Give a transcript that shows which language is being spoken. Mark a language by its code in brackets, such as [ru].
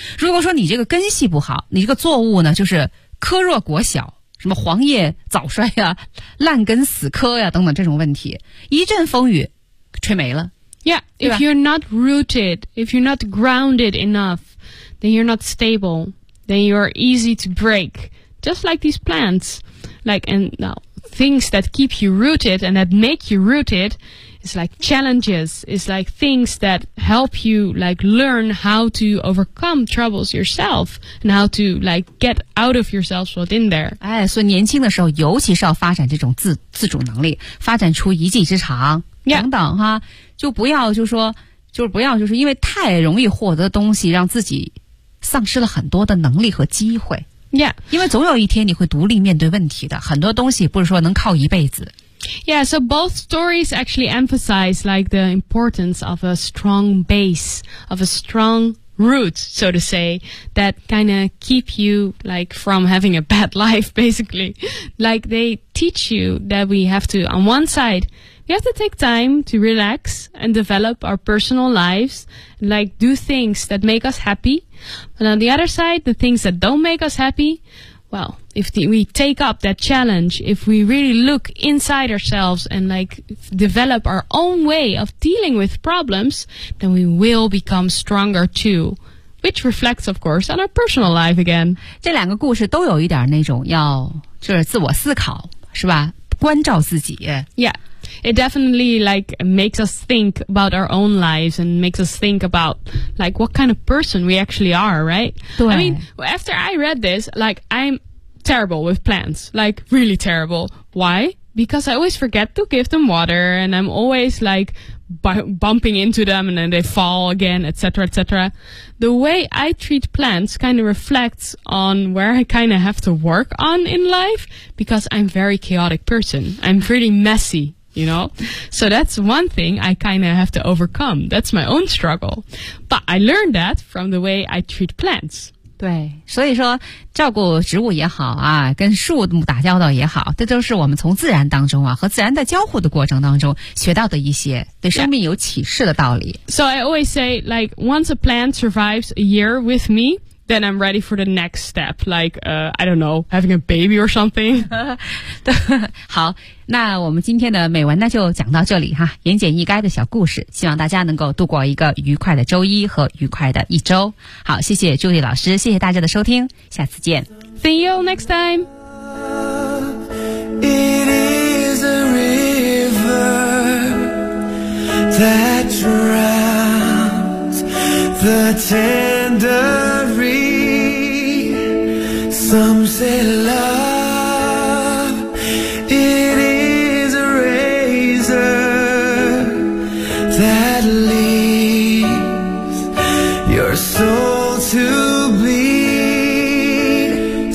[zh] 如果说你这个根系不好，你这个作物呢就是棵弱果小，什么黄叶早衰呀，烂根死棵呀等等，这种问题一阵风雨吹没了。 [en] Yeah, if you're not rooted, if you're not grounded enough, then you're not stable, then you're easy to break, just like these plants. Like, and now, things that keep you rooted and that make you rooted is like challenges, is like things that help you like learn how to overcome troubles yourself and how to like get out of yourself what's in there. [zh] 哎，所以年轻的时候尤其是要发展这种自主能力，发展出一技之长等等哈，就不要就是因为太容易获得东西让自己丧失了很多的能力和机会。 [en] Yeah. [zh] 因为总有一天你会独立面对问题的，很多东西不是说能靠一辈子。 [en] Yeah, so both stories actually emphasize like the importance of a strong base, of a strong root, so to say, that kind of keep you like from having a bad life, basically. Like they teach you that we have to, on one side, we have to take time to relax and develop our personal lives, like do things that make us happy. But on the other side, the things that don't make us happy, well, if we take up that challenge, if we really look inside ourselves and like develop our own way of dealing with problems, then we will become stronger too, which reflects, of course, on our personal life again. [zh] 这两个故事都有一点那种要就是自我思考，是吧？关照自己。 [en] Yeah. It definitely like makes us think about our own lives and makes us think about like what kind of person we actually are, right? [zh] 对 [en] I mean, after I read this, like I'm terrible with plants, like really terrible. Why? Because I always forget to give them water and I'm always like bumping into them and then they fall again, etc., etc. The way I treat plants kind of reflects on where I kind of have to work on in life because I'm a very chaotic person. I'm pretty messy. You know, so that's one thing I kind of have to overcome. That's my own struggle. But I learned that from the way I treat plants. [zh] 对，所以说照顾植物也好啊，跟树木打交道也好，这都是我们从自然当中啊和自然的交互的过程当中学到的一些对生命有启示的道理。 [en] So I always say, like, once a plant survives a year with me,then I'm ready for the next step, like, I don't know, having a baby or something. [zh] 好，那我们今天的美文呢就讲到这里哈，言简意赅的小故事，希望大家能够度过一个愉快的周一和愉快的一周。好，谢谢朱莉老师，谢谢大家的收听，下次见。 [en] See you next time. It is a river that drowns the tender reedSome say love, it is a razor that leaves your soul to bleed.